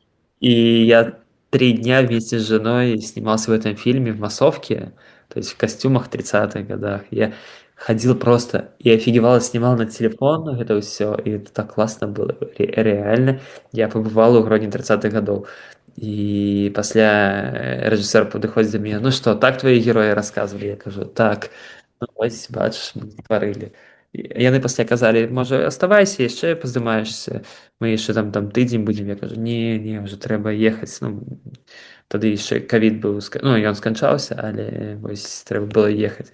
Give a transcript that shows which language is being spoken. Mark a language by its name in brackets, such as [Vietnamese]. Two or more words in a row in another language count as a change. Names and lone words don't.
[Russian] И я 3 дня вместе с женой снимался в этом фильме в массовке, то есть в костюмах 30-х годах. Я ходил просто и офигевал, снимал на телефон это все, и это так классно было. Реально, я побывал у Гродно 30-х годов. [Belarusian] І пасля рэжысёр падыходзіць да мяне, ну што, так твои героі расказвалі? Я кажу, так, ну вось бачыш, мы стварылі. Яны пасля казалі, можа аставайся, яшчэ паздымаешся, мы яшчэ там тыдзень будзем. Я кажу, не, ўжо трэба ехаць. Ну, тады яшчэ ковід быў, ну ён сканчаўся, але вось трэба было ехаць.